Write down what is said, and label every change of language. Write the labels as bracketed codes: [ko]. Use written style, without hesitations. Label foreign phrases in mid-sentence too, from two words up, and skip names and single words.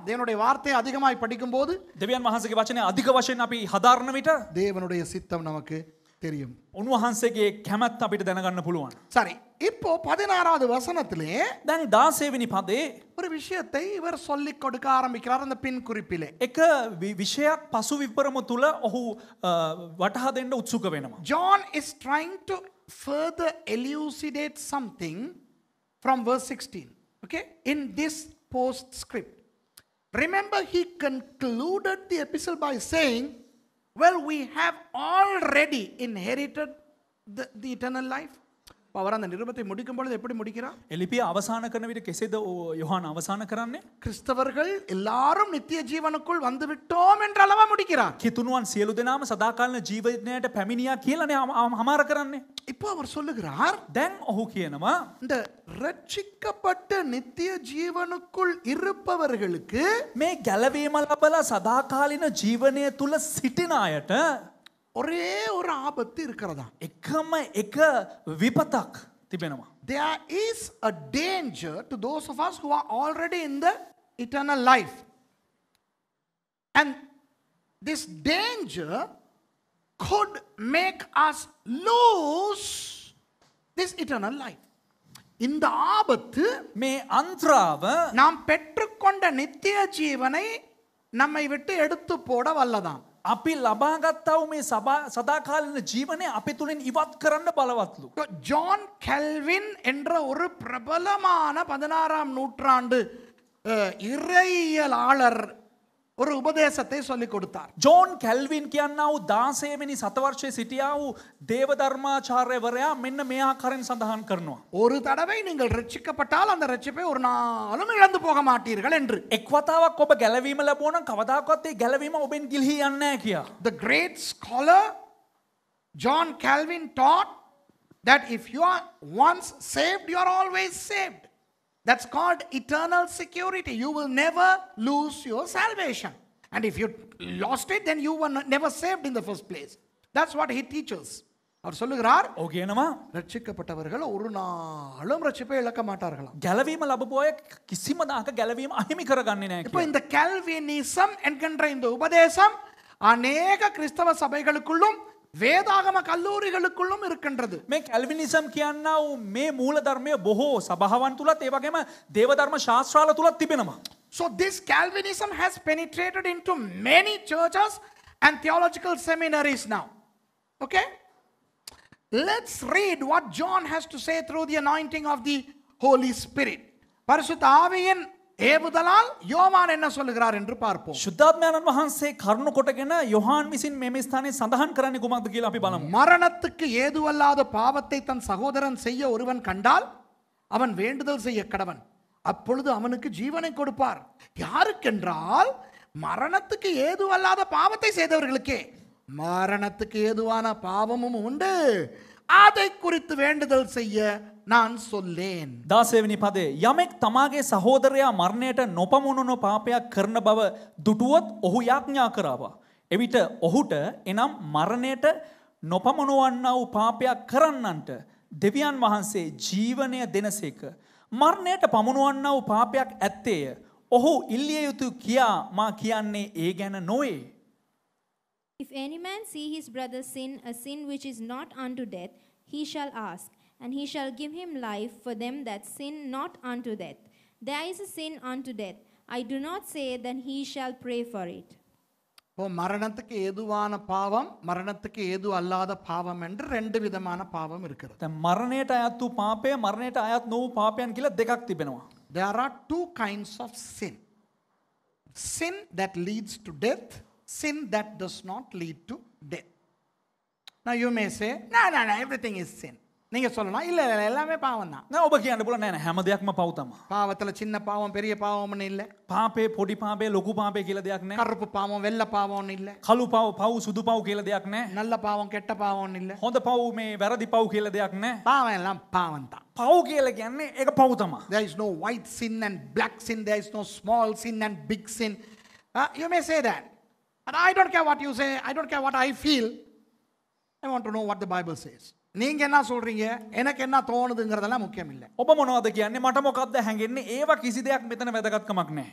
[ta] தேவனுடைய வார்த்தையை அதிகமாய் படிக்கும்போது [si] දෙවියන් වහන්සේගේ වචනය අධික වශයෙන් අපි හදාරන විට [ta] தேவனுடைய சித்தம் நமக்கு தெரியும். [si] උන්වහන්සේගේ කැමැත්ත අපිට දැනගන්න පුළුවන්. [ta] சரி, இப்போ 16வது வசனத்திலே [si] දැන් 16 වෙනි පදේ [ta] ஒரு விஷயத்தை இவர் சொல்லிக் கொடுக்க ஆரம்பிக்கிறார் அந்த பின் குறிப்பிலே. [si] එක විෂයක් පසු විපරම තුල ඔහු වටහා දෙන්න උත්සුක වෙනවා. [en] John is trying to further elucidate something from verse 16. Okay, in this postscript. Remember, he concluded the epistle by saying, well, we have already inherited the eternal life. [ta] அவர் அந்த நிருபத்தை முடிக்கும் பொழுது எப்படி முடிக்கிறார்? [si] එලිපිය අවසාන කරන විට කෙසේද යොහාන අවසාන කරන්නේ? [ta] கிறிஸ்தவர்கள் எல்லாரும் நித்திய ஜீவனுக்குள் வந்து விட்டோம் என்ற அளவா முடிக்கிறார். [si] කිතුණුවන් සියලු දෙනාම සදාකාලින ජීවිතයට පැමිණියා කියලානේ හමාර කරන්නේ. [ta] இப்போ அவர் சொல்லுகிறார், [si] දැන් ඔහු කියනවා [ta] இந்த ரட்சிக்கப்பட்ட நித்திய ஜீவனுக்குள் இருப்பவர்களுக்கு [si] මේ ගැලවීම ලබලා සදාකාලින ජීවනය තුල සිටින අයට [ta] ஒரே ஒரு ஆபத்து இருக்கிறதா? [si] එකම එක විපතක් තිබෙනවා. [en] There is a danger to those of us who are already in the eternal life. And this danger could make us lose this eternal life. [ta] இந்த ஆபத்து [si] මේ අන්ත්‍රාව [ta] நாம் பெற்றுக்கொண்ட நித்திய ஜீவனை நம்மை விட்டு எடுத்து போட வல்லதாம். [si] අපි ලබාගත්තා වූ මේ සදාකාලින ජීවනය අපේ තුලින් ඉවත් කරන්න බලවත්ලු. [ta] ஜான் கெல்வின் என்ற ஒரு பிரபலமான 16ஆம் நூற்றாண்டு இறையியலாளர் ஒரு உபதேசத்தை சொல்லிக் கொடுத்தார். [si] ජෝන් කැල්වින් කියන්නා වූ 16 වෙනි සතවර්ෂයේ සිටියා වූ දේවධර්මාචාර්යවරයා මෙන්න මේ ආකාරයෙන් සඳහන් කරනවා. [ta] ஒரு தடவை நீங்கள் ரட்சிக்கப்பட்டால் அந்த ரட்சிப்பை ஒரு நாளும் இழந்து போக மாட்டீர்கள் என்று. [si] එක් වතාවක් ඔබ ගැලවීම ලැබුවා නම් කවදාකවත් ඒ ගැලවීම ඔබෙන් ගිලිහී යන්නේ නැහැ කියා. [en] The great scholar John Calvin taught that if you are once saved, you are always saved. That's called eternal security. You will never lose your salvation. And if you lost it, then you were never saved in the first place. That's what he teaches. [ta] அவர் சொல்லுகிறார், [si] ඔහු කියනවා [ta] ரட்சிக்கப்பட்டவர்கள் ஒரு நாளும் ரட்சிப்பை இழக்க மாட்டார்களாம். [si] ගැලවීම ලැබපු අය කිසිම දාක ගැලවීම අහිමි කරගන්නේ නැහැ [ta] இப்போ [si] කියලා. [ta] இந்த கால்வினிசம் என்கின்ற இந்த உபதேசம் அநேக கிறிஸ்தவ சபைகளுக்குள்ளும் வேதாகம கல்லூரிகளுக்குள்ளும் இருக்கின்றது. [si] මේ කැල්විනිසම් කියන්නා වූ මේ මූල ධර්මය බොහෝ සභාවන් තුලත් ඒ වගේම දේවධර්ම ශාස්ත්‍රාල තුලත් තිබෙනවා. [en] So this Calvinism has penetrated into many churches and theological seminaries now. Okay? Let's read what John has to say through the anointing of the Holy Spirit. [ta] பரிசுத்த ஆவியின் ஏவுதலால் யோவான் என்ன சொல்லுகிறார் என்று பார்ப்போம். [si] ශුද්ධාත්මයන්න් වහන්සේ කරුණ කොටගෙන යොහාන් විසින් මේ ස්ථානයේ සඳහන් කරන්නේ කුමක්ද කියලා අපි බලමු. [ta] மரணத்துக்கு ஏதுவல்லாத பாவத்தை தன் சகோதரன் செய்ய ஒருவன் கண்டால் அவன் வேண்டுதல் செய்ய கடவன், அப்பொழுது அவனுக்கு ஜீவனை கொடுப்பார். யாருக்கென்றால் மரணத்துக்கு ஏதுவல்லாத பாவத்தை செய்தவர்களுக்கே. மரணத்துக்கு ஏதுவான பாவமும் உண்டு, அதை குறித்து வேண்டுதல் செய்ய நான் சொல்லேன். [si] 16 වෙනි පදේ යමෙක් තමාගේ සහෝදරයා මරණයට නොපමුණුන පාපයක් කරන බව දුටුවොත් ඔහු යාඥා කරාවා. එවිට ඔහුට එනම් මරණයට නොපමුණවන්නා වූ පාපයක් කරන්නන්ට දෙවියන් වහන්සේ ජීවනය දෙනසේක. මරණයට පමුණවන්නා වූ පාපයක් ඇත්තේය. ඔහු ඉල්ලිය යුතු කියා මා කියන්නේ ඒ ගැන නොවේ. [en] If any man see his brother sin a sin which is not unto death, he shall ask, and he shall give him life for them that sin not unto death. There is a sin unto death, I do not say that he shall pray for it. [ta] இப்போ மரணத்துக்கு ஏதுவான பாவம் மரணத்துக்கு ஏது அல்லாத பாவம் என்று ரெண்டு விதமான பாவம் இருக்கிறது. [si] දැන් මරණයට අයත් වූ පාපය මරණයට අයත් නොවූ පාපයන් කියලා දෙකක් තිබෙනවා. [en] There are two kinds of sin. Sin that leads to death, sin that does not lead to death. Now you may say, no, everything is sin. [ta] நீங்க சொல்லலாம் இல்ல எல்லாமே பாவம் தான். [si] නෑ ඔබ කියන්න පුළුවන් නෑ හැම දෙයක්ම පව් තමයි. [ta] பாவத்துல சின்ன பாவம் பெரிய பாவம்னு இல்ல. [si] පාපේ පොඩි පාපේ ලොකු පාපේ කියලා දෙයක් නෑ. [ta] கருப்பு பாவம் வெள்ளை பாவம்னு இல்ல. [si] කළු පව් සුදු පව් කියලා දෙයක් නෑ. [ta] நல்ல பாவம் கெட்ட பாவம்னு இல்ல. [si] හොඳ පව් මේ වැරදි පව් කියලා දෙයක් නෑ. [ta] பாவம் எல்லாம் பாவம் தான். [si] පව් කියලා කියන්නේ ඒක පව් තමයි. [en] There is no white sin and black sin. There is no small sin and big sin. You may say that. But I don't care what you say. I don't care what I feel. I want to know what the Bible says. [ta] நீங்க என்ன சொல்றீங்க எனக்கு என்ன தோணுதுங்கிறதெல்லாம் முக்கியம் இல்ல. [si] ඔබ මොනවද කියන්නේ මට මොකක්ද හැඟෙන්නේ ඒවා කිසි දෙයක් මෙතන වැදගත්කමක් නැහැ.